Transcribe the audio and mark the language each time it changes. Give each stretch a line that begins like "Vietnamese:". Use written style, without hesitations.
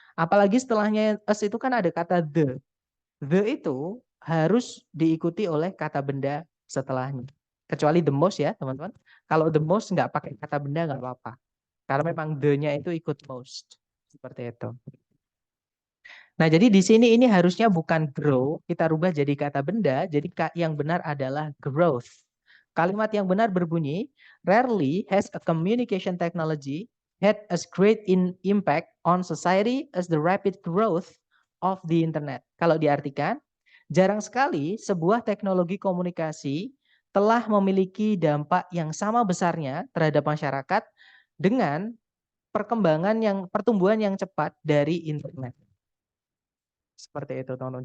Indonesian: Apalagi setelahnya as itu kan ada kata the. The itu harus diikuti oleh kata benda setelahnya. Kecuali the most ya teman-teman. Kalau the most nggak pakai kata benda nggak apa-apa. Karena memang the-nya itu ikut most. Seperti itu. Nah, jadi di sini ini harusnya bukan grow, kita rubah jadi kata benda, jadi yang benar adalah growth. Kalimat yang benar berbunyi,
English: rarely has a communication technology had as great impact on society as the rapid growth of the internet.
Indonesian: Kalau diartikan, jarang sekali sebuah teknologi komunikasi telah memiliki dampak yang sama besarnya terhadap masyarakat dengan pertumbuhan yang cepat dari internet. Seperti itu, teman-teman.